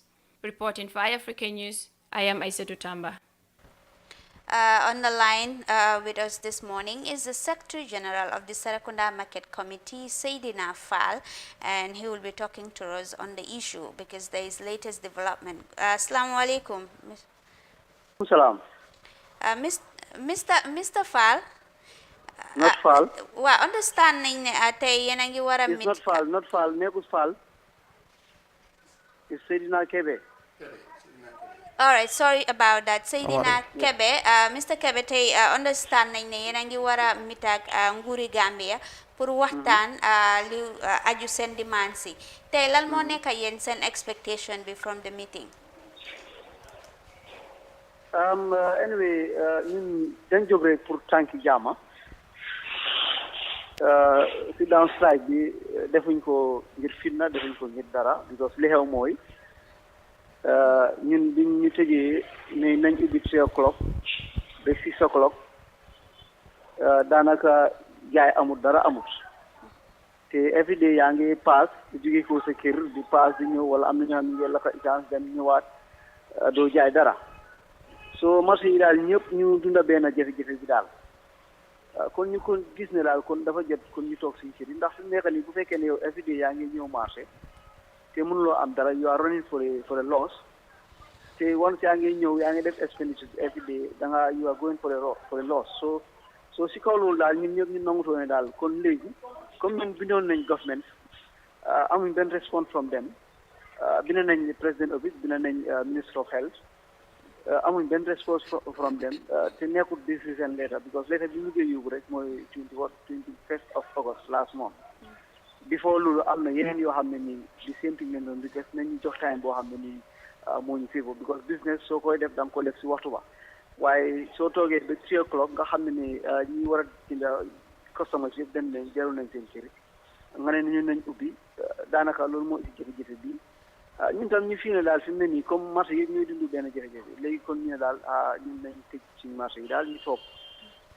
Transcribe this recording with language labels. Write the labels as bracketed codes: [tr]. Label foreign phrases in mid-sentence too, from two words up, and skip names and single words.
[en] Reporting for African News, I am Aissatou Tamba. On the line with us this morning is the Secretary General of the Serekunda Market Committee, Seydina Fall, and he will be talking to us on the issue because there is latest development. [ar] Assalamu alaikum. Salam. [en] Mr. Fall. Not Fall. Well, understanding [wo] tay yena ngi wara [en] meet. It's not Fall, Negus Fall. It's Seydina Kebe. All right, sorry about that. Seydina Kebe, Mr. [wo] Kebe, tay understand nañ ne yena ngi wara meet ak nguri Gambia pour waxtaan li aju sen demand si. Tay lan mo nekk yeen sen [en] expectation be from the meeting? Anyway, [wo] ñun dañ jóg rek pour tànki jàmm. [en] Sit down strike [wo] bi defuñ ko ngir fitna, defuñ ko ngir dara, because li xew mooy ñun biñ ñu tëjee ne nañ ubbi 3 o'clock ba 6 o'clock daanaka jaay amul dara amut te everyday yaa ngi paas di jóge ko sa kër di paas di ñëw wala am na ñoo xam ne ngeen la ko essence dem ñëwaat doo jaay dara so marché yi daal ñëpp ñu dunda benn jafe-jafe bi daal kon ñu kon gis ne daal kon dafa jot kon ñu toog suñu kër yi ndax suñu nekk nii bu fekkee ne yow everyday yaa ngi ñëw marché te mënuloo am dara [en] you are running for a loss [wo] te once yaa ngi ñëw yaa ngi def expenditure everyday da nga you [en] are going for a loss [wo] so si kaw loolu daal ñun ñëpp ñu nangutoo ne daal kon léegi comme ñun bindoon nañ government amuñ benn [en] response from them [wo] bind nañ [en] president office [wo] bind nañ [en] minister of health [wo] amuñ benn response [en] from them [wo] te nekkul [en] decision letter [wo] because letter bi ñu koy yóbbu rek mooy [en] 21st of August last month before [wo] loolu am na yeneen yoo xam ne nii di same thing leen doon request nañu jox time boo xam ne nii moo ñu favor because business soo koy def da nga ko def si waxtu ba waaye soo toogee ba 3 o'clock nga xam ne ni ñi war a jënda customers yëpp dem nañ jarul nañ seen kër nga ne ñu nañ ubbi daanaka loolu moo indi jafe-jafe bi ñun tam ñu fii ne daal fi mu ne nii comme marché yëpp ñooy dund benn jafe-jafe léegi kon ñu ne daal ñun nañ tëj suñu marché yi daal ñu toog